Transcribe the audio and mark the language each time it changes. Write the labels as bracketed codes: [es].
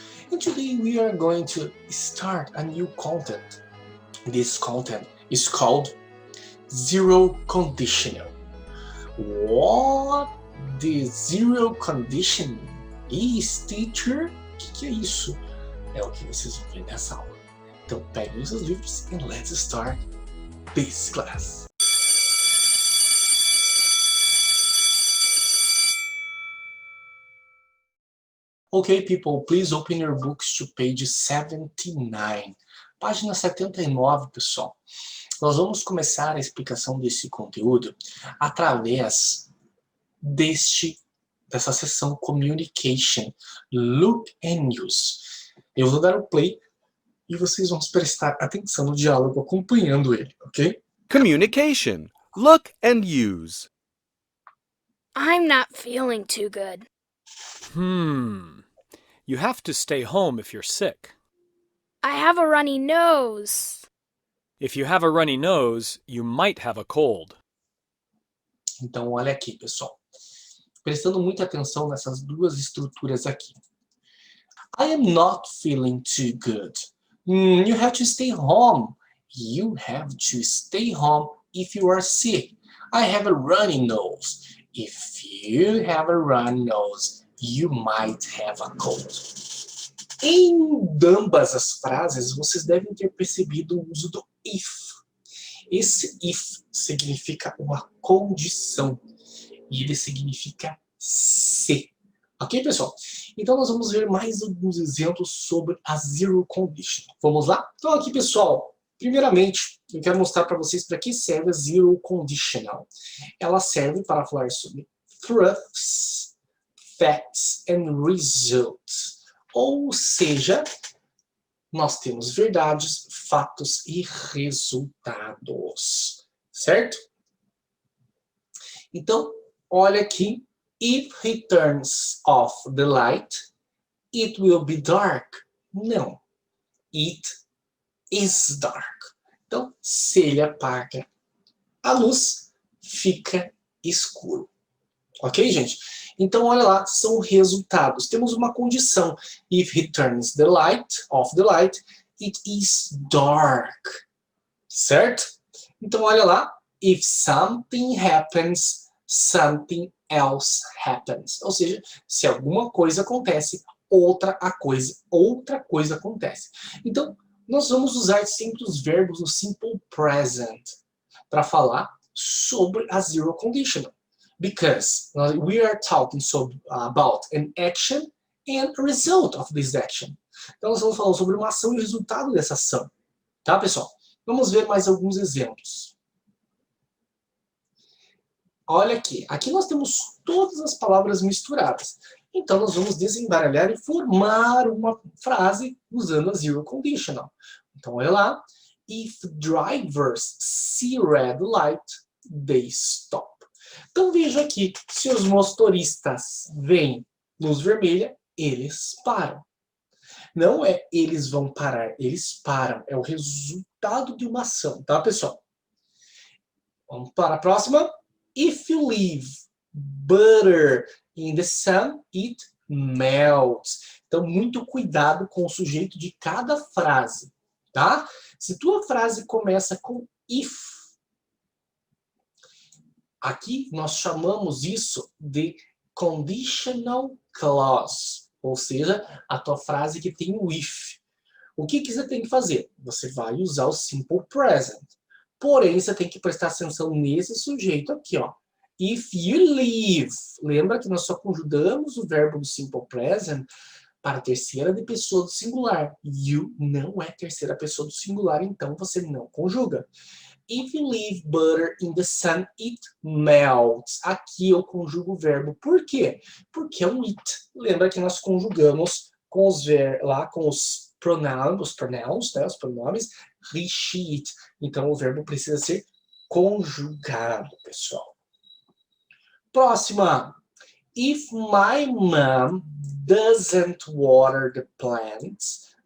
[en] And today we are going to start a new content. This content is called Zero Conditional. What the zero condition is, teacher? [pt] O que é isso? É o que vocês vão ver nessa aula. Então peguem os seus livros [en] and let's start this class. Okay, people, please open your books to page 79. [pt] Página 79, pessoal. Nós vamos começar a explicação desse conteúdo através dessa seção Communication, Look and Use. Eu vou dar o play e vocês vão prestar atenção no diálogo acompanhando ele, ok? [en] Communication, Look and Use. I'm not feeling too good. You have to stay home if you're sick. I have a runny nose. If you have a runny nose, you might have a cold. [pt] Então, olha aqui, pessoal. Prestando muita atenção nessas duas estruturas aqui. [en] I am not feeling too good. You have to stay home. You have to stay home if you are sick. I have a runny nose. If you have a runny nose, you might have a cold. [pt] Em ambas as frases, vocês devem ter percebido o uso do if. Esse if significa uma condição e ele significa se. Ok, pessoal? Então, nós vamos ver mais alguns exemplos sobre a zero condition. Vamos lá? Então, aqui, pessoal, primeiramente, eu quero mostrar para vocês para que serve a zero conditional. Ela serve para falar sobre [en] truths, facts and results. [pt] Ou seja, nós temos verdades, fatos e resultados. Certo? Então, olha aqui. [en] If he turns off the light, it will be dark. [pt] Não. [en] It is dark. [pt] Então, se ele apaga a luz, fica escuro. Ok, gente? Então, olha lá, são resultados. Temos uma condição. [en] If he turns off the light, it is dark. [pt] Certo? Então, olha lá. [en] If something happens, something else happens. [pt] Ou seja, se alguma coisa acontece, outra coisa acontece. Então, nós vamos usar sempre os verbos no simple present para falar sobre a zero conditional. [en] Because we are talking about an action and a result of this action. [pt] Então, nós vamos falar sobre uma ação e o resultado dessa ação. Tá, pessoal? Vamos ver mais alguns exemplos. Olha aqui. Aqui nós temos todas as palavras misturadas. Então, nós vamos desembaralhar e formar uma frase usando a zero conditional. Então, olha lá. [en] If drivers see red light, they stop. [pt] Então, veja aqui, se os motoristas veem luz vermelha, eles param. Não é eles vão parar, eles param. É o resultado de uma ação, tá, pessoal? Vamos para a próxima. [en] If you leave butter in the sun, it melts. [pt] Então, muito cuidado com o sujeito de cada frase, tá? Se tua frase começa com if, aqui nós chamamos isso de conditional clause, ou seja, a tua frase que tem o if. O que você tem que fazer? Você vai usar o simple present. Porém, você tem que prestar atenção nesse sujeito aqui, ó. [en] If you leave. [pt] Lembra que nós só conjugamos o verbo do simple present para a terceira de pessoa do singular. You não é terceira pessoa do singular, então você não conjuga. [en] If you leave butter in the sun, it melts. [pt] Aqui eu conjugo o verbo. Por quê? Porque é um it. Lembra que nós conjugamos com os pronouns, né, os pronomes, [en] he, she, it. [pt] Então, o verbo precisa ser conjugado, pessoal. Próxima. [en] If my mom doesn't water the plants,